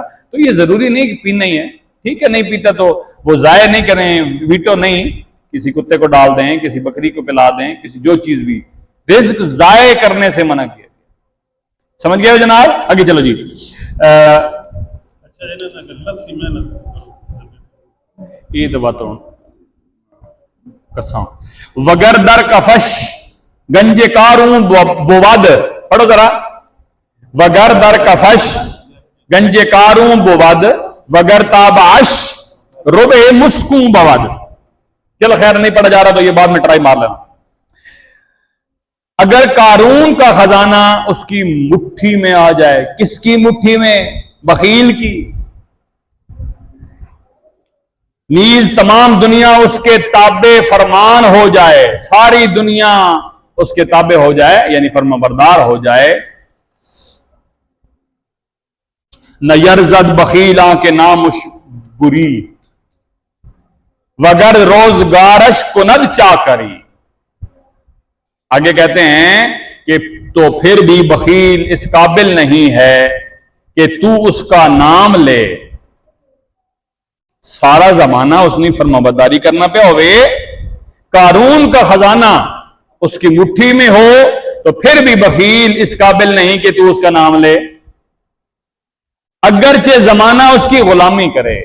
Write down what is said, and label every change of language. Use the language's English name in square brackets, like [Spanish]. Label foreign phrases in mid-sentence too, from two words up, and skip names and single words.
[Urdu] تو یہ ضروری نہیں کہ پینا ہی ہے, ٹھیک ہے نہیں پیتا تو وہ ضائع نہیں کریں, ویٹو نہیں, کسی کتے کو ڈال دیں, کسی بکری کو پلا دیں, کسی جو چیز بھی. رزق ضائع کرنے سے منع کیا. سمجھ گئے ہو جناب؟ آگے چلو جی. یہ تو بات کرساں [Persian] وگر در کفش گنج کاروں بواد. [Urdu] پڑھو ذرا. [Persian] وگر در کفش گنج کاروں بواد وگر تابعش ربع مسکوں بواد. [Urdu] چلو خیر نہیں پڑھا جا رہا تو یہ بعد میں ٹرائی مار لینا. اگر قارون کا خزانہ اس کی مٹھی میں آ جائے. کس کی مٹھی میں؟ بخیل کی. نیز تمام دنیا اس کے تابع فرمان ہو جائے, ساری دنیا اس کے تابع ہو جائے یعنی فرما بردار ہو جائے. [Persian] نہ یرزد بخیلاں کے نامش بری وگر روزگارش کند چاکری. [Urdu] آگے کہتے ہیں کہ تو پھر بھی بخیل اس قابل نہیں ہے کہ تو اس کا نام لے. سارا زمانہ اس نے فرما برداری کرنا پہ ہوئے. قارون کا خزانہ اس کی مٹھی میں ہو تو پھر بھی بخیل اس قابل نہیں کہ تو اس کا نام لے, اگرچہ زمانہ اس کی غلامی کرے.